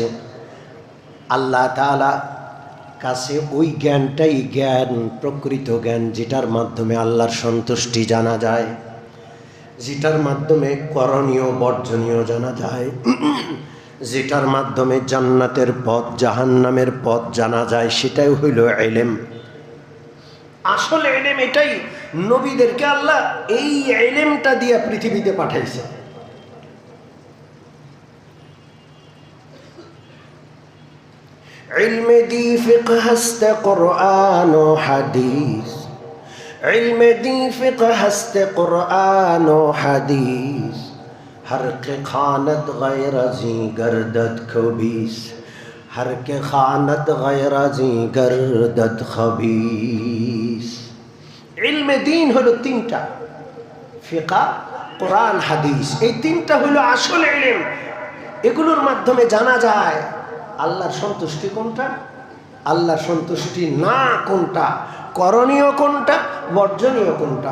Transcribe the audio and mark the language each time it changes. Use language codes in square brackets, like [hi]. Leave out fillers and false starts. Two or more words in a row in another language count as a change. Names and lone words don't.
[bn] আল্লাহ তাআলা কাছে ওই জ্ঞানটাই জ্ঞান, প্রকৃত জ্ঞান, যেটার মাধ্যমে আল্লাহর সন্তুষ্টি জানা যায়, যেটার মাধ্যমে করণীয় বর্জনীয় জানা যায়, যেটার মাধ্যমে জান্নাতের পথ জাহান্নামের পথ জানা যায়, সেটাই হইল ইলম। আসলে ইলম এটাই। নবীদেরকে আল্লাহ এই ইলমটা দিয়ে পৃথিবীতে পাঠাইছে। [fa] علم دی فقہ ہست قرآن و حدیث، علم دی فقہ ہست قرآن و حدیث، ہر کے خانت غیر ازی گردد خبیث، ہر کے خانت غیر ازی گردد خبیث۔ علم دین [bn] হলো 3টা, ফিকহ, কোরআন, হাদিস। এই 3টা হলো আসল ইলম। এগুলোর মাধ্যমে জানা যায় আল্লাহর সন্তুষ্টি কোনটা, আল্লাহর সন্তুষ্টি না কোনটা, করণীয় কোনটা, বর্জনীয় কোনটা।